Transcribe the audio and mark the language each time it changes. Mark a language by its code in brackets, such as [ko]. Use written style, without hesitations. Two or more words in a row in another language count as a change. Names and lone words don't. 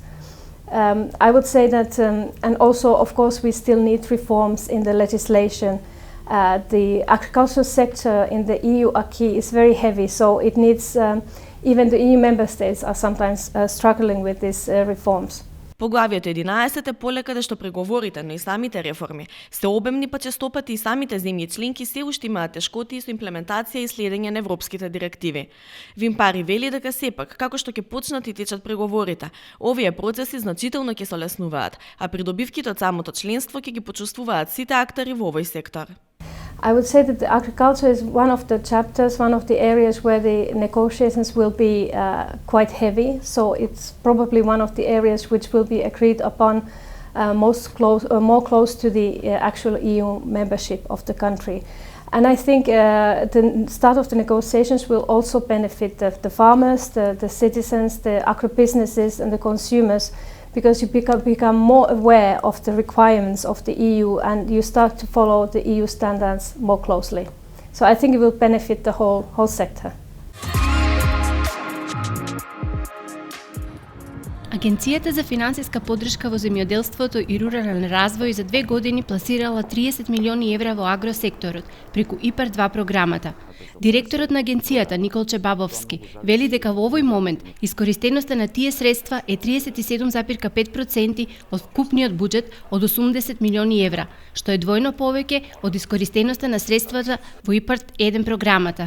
[en] I would say that, and also of course we still need reforms in the legislation. The agricultural sector in the EU acquis is very heavy, so it needs, even the EU member states are sometimes struggling with these reforms. [mk] Поглавјето 11 е поле каде што преговорите, но и самите реформи се обемни, па честопати и самите земји членки се уште имаат тешкоти со имплементација и следење на европските директиви. Вимпари вели дека сепак, како што ќе почнат и течат преговорите, овие процеси значително ќе се олеснуваат, а придобивките од самото членство ќе ги почувствуваат сите актери во овој сектор. [en] I would say that the agriculture is one of the chapters, one of the areas where the negotiations will be quite heavy. So it's probably one of the areas which will be agreed upon more close to the actual EU membership of the country. And I think the start of the negotiations will also benefit the farmers, the citizens, the agribusinesses and the consumers, because you become more aware of the requirements of the EU and you start to follow the EU standards more closely. So I think it will benefit the whole sector. [mk] Агенцијата за финансиска поддршка во земјоделството и рурален развој за 2 години пласирала 30 милиони евра во агросекторот преку ИПАР 2 програмата. Директорот на агенцијата Николче Бабовски вели дека во овој момент искористеноста на тие средства е 37,5% од вкупниот буџет од 80 милиони евра, што е двојно повеќе од искористеноста на средствата во ИПАР 1 програмата.